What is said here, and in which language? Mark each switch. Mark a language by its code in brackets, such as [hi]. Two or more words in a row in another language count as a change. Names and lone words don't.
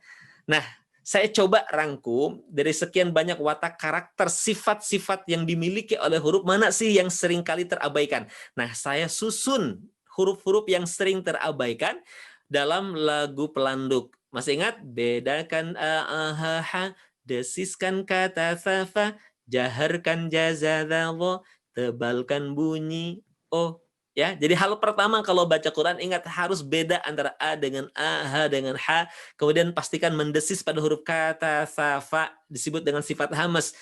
[id] Nah, saya coba rangkum dari sekian banyak watak karakter, sifat-sifat yang dimiliki oleh huruf, mana sih yang sering kali terabaikan. Nah, saya susun huruf-huruf yang sering terabaikan dalam lagu pelanduk. Masih ingat? Bedakan a-ha-ha, desiskan kata safa, jaharkan jazadallah, tebalkan bunyi oh. Ya, jadi hal pertama kalau baca Quran, ingat harus beda antara a dengan a, ha dengan ha. Kemudian pastikan mendesis pada huruf kata safa, disebut dengan sifat hamas.